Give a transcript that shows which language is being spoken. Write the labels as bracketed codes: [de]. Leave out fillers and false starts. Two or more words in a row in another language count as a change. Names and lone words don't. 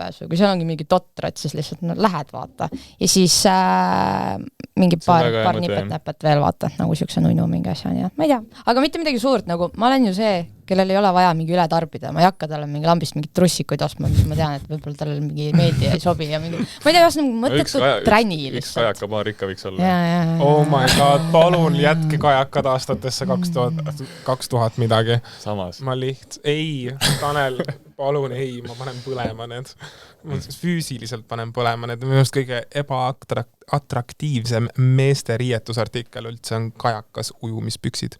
[et] Kui seal ongi mingi totrad, siis lihtsalt lähed, vaata. Ja siis mingi paar nipet-näpet veel, vaata, nagu siukse nunnu mingi asja. Ma ei tea, aga mitte midagi suurt, nagu ma olen ju see, kellel ei ole vaja mingi üle tarbida. Ma ei hakka talle mingi lambist mingit trussikuid ostma, mis ma tean, et võib-olla talle mingi meeldi ja ei sobi ja mingi... Ma ei tea, just nagu mõttetud träni lihtsalt. Üks kajakapaar ikka võiks olla. [en] Oh my god, [et] palun jätke kajakad aastatesse 2000 midagi. Samas. Ma ei, Tanel, palun ei, ma panen põlema need. Ma füüsiliselt panen põlema need. Minu arust kõige ebaatraktiivsem meeste riietusartikkel üldse on kajakas ujumispüksid.